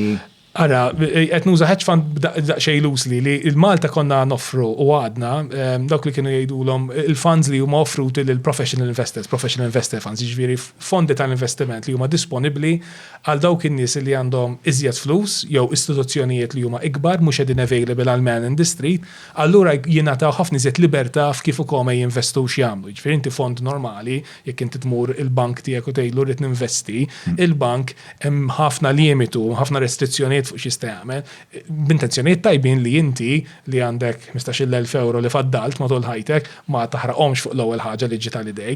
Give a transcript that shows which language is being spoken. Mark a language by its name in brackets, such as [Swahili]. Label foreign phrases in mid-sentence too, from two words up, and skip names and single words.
[Maltese] Ara, qed nuża [English] hedge fund [Maltese] daqsxejn loosely li l-Malta konna noffru u għadna dawk li kienu jgħidulhom il-funds li huma offruti lil [English] professional investor funds, [Maltese] jiġifieri fondi tal-investiment li huma disponibbli għal dawk in-nies li għandhom iżjed flus jew istituzzjonijiet li huma ikbar mhux qegħdin available għal [English] man in the street, [Maltese] allura jingħataw ħafna iżjed libertà f'kif ukoll jinvestu x'jagħmlu. Jiġifieri inti fond normali jekk inti tmur il-bank tiegħek u tgħidlu rid ninvesti, il-bank hemm ħafna limitu, ħafna restrizzjonijiet fuq x'jista' jagħmel, b'intenzjonijiet tajbin li inti li għandek 15,000 euro li faddalt matul ħajtek ma taħraqhomx fuq l-ewwel ħaġa li ġiet għal idejk.